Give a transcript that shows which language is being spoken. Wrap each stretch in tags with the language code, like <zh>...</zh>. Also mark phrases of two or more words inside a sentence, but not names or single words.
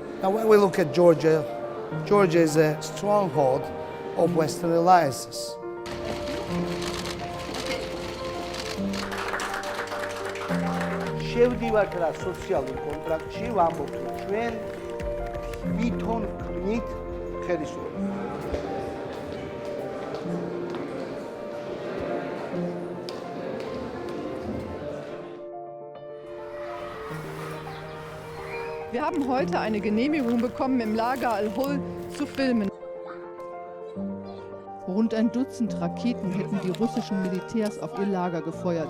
<en>when we look at Georgia, Georgia is a stronghold of Western alliances.</en> <ka>შევდივართ რა სოციალურ კონტრაქტში, ვამბობთ რომ ჩვენ თვითონ ქმნით ხელისუფლებას.</ka> <de>Wir haben heute eine Genehmigung bekommen, im Lager Al-Hol zu filmen. Rund ein Dutzend Raketen hätten die russischen Militärs auf ihr Lager gefeuert.</de>